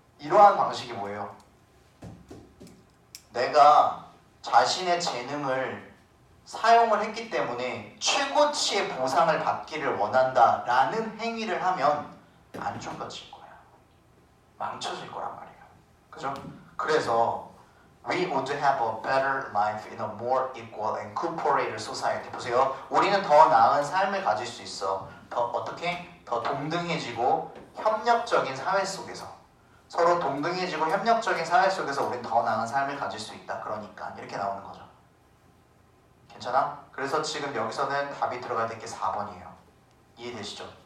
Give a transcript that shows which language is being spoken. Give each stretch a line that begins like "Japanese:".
Korean: 이러한 방식이 뭐예요? 내가 자신의 재능을 사용을 했기 때문에 최고치의 보상을 받기를 원한다라는 행위를 하면 안 좋아질 거야. 망쳐질 거란 말이에요. 그죠? 그래서
English: We would have a better life in a more equal and cooperative society.
Korean: 보세요. 우리는 더 나은 삶을 가질 수 있어. 더 어떻게? 더 동등해지고 협력적인 사회 속에서. 서로 동등해지고 협력적인 사회 속에서 우리는 더 나은 삶을 가질 수 있다. 그러니까 이렇게 나오는 거죠. 괜찮아? 그래서 지금 여기서는 답이 들어가야 될 게 4번이에요. 이해되시죠?